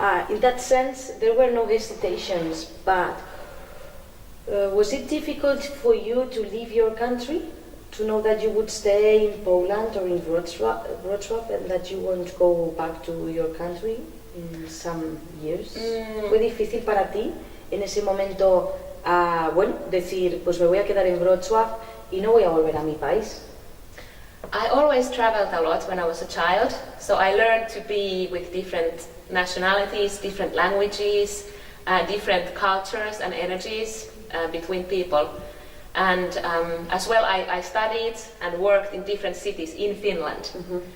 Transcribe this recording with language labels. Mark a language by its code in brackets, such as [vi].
[en] In that sense, there were no hesitations, but was it difficult for you to leave your country? To know that you would stay in Poland or in Wrocław and that you won't go back to your country in some years? [es] ¿Fue difícil para ti en ese momento, decir, pues me voy a quedar en Wrocław y no voy a volver a mi país? [en] I always traveled a lot when I was a child, so I learned to be with different nationalities, different languages, different cultures and energies between people. And as well, I studied and worked in different cities in Finland. Mm-hmm.